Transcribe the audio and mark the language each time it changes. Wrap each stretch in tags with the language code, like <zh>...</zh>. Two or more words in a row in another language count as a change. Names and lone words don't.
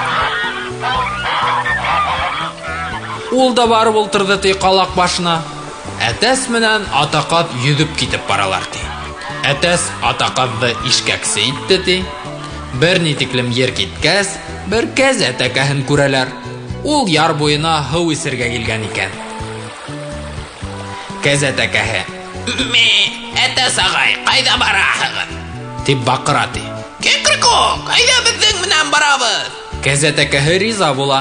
<ba>Ул да барып ултырды ти калак башына. Әтәс менән атаказ йөзеп китеп баралар ти. Әтәс атаказды ишкәксе итте ти. Бер ни тиклем йер киткәс, бер кәзә тәкәһен күрәләр. Ул яр буена һыу исергә килгән икән. Кәзә тәкәһе: «Әтәс агай, кайда бараһығыз?» дип бакыра ти. «Кикрику, кайда безнең менән барабыз?» Кәзә тәкәһе риза була.</ba>